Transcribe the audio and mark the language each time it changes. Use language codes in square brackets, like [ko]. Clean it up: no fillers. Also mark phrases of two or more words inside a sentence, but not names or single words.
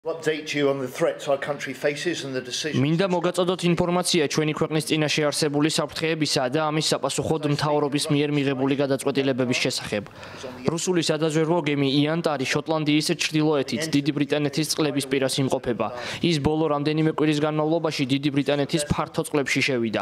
[en] Update you on the threats our country faces and the decisions. [ka] მინდა მოგაწოდოთ ინფორმაცია ჩვენი ქვეყნის წინაშე არსებული საფრთხეებისა და ამის საპასუხოდ მთავრობის მიერ მიღებული გადაწყვეტილებების შესახებ. რუსული სადაზვერვო გემი იანტარი შოტლანდიის ჩრდილოეთით დიდი ბრიტანეთის წყლების პირას იმყოფება. ის ბოლო რამდენიმე კვირის განმავლობაში დიდი ბრიტანეთის ფართო წყლებში შევიდა.